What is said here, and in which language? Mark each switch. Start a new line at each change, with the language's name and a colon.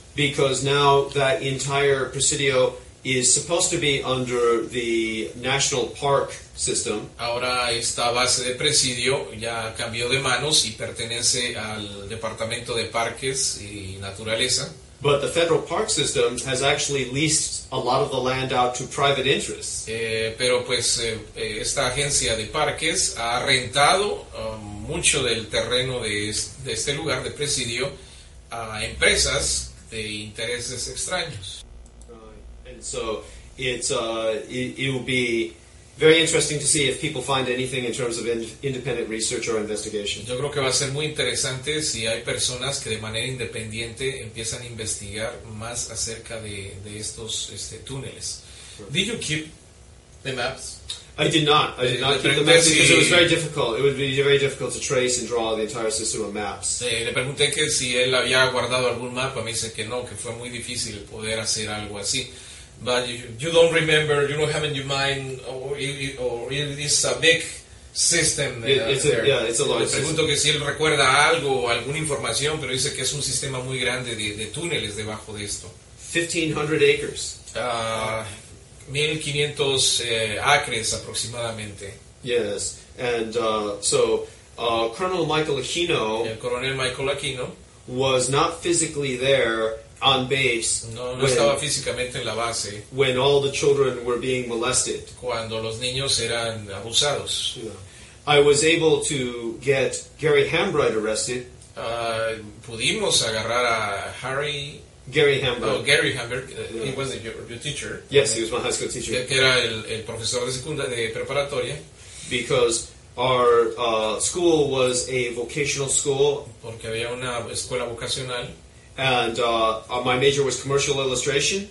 English: because now that entire Presidio is supposed to be under the National Park System.
Spanish: Ahora esta base de presidio ya cambió de manos y pertenece al Departamento de Parques y Naturaleza.
English: But the federal park system has actually leased a lot of the land out to private interests.
Spanish: Pero pues esta agencia de parques ha rentado mucho del terreno de este lugar de presidio a empresas de intereses extraños.
English: And so it will be very interesting to see if people find anything in terms of independent research or investigation.
Spanish: Yo creo que va a ser muy interesante si hay personas que de manera independiente empiezan a investigar más acerca de estos túneles.
English: Did you keep the maps? I did not keep the maps because it was very difficult. It would be very difficult to trace and draw the entire system of maps.
Spanish: Le pregunté que si él había guardado algún mapa, me dice que no, que fue muy difícil poder hacer algo así.
English: But you don't remember, you don't have in your mind, or it is a big system. It's a large
Spanish: Le pregunto que si él recuerda algo o alguna información, pero dice que es un sistema muy grande de túneles debajo de esto.
English: 1,500 acres.
Spanish: 1,500 acres aproximadamente.
English: Yes, and Colonel Michael Aquino,
Spanish: El coronel Michael Aquino,
English: was not physically there on base
Spanish: no estaba físicamente en la base
English: when all the children were being molested.
Spanish: cuando los niños eran abusados.
English: Yeah. I was able to get Gary Hambright arrested.
Spanish: Pudimos agarrar a Gary Hambright.
English: Gary Hambright, he was your teacher. Yes, he was my high school teacher.
Spanish: Que era el profesor de preparatoria.
English: Because our school was a vocational school.
Spanish: Porque había una escuela vocacional.
English: And my major was commercial illustration.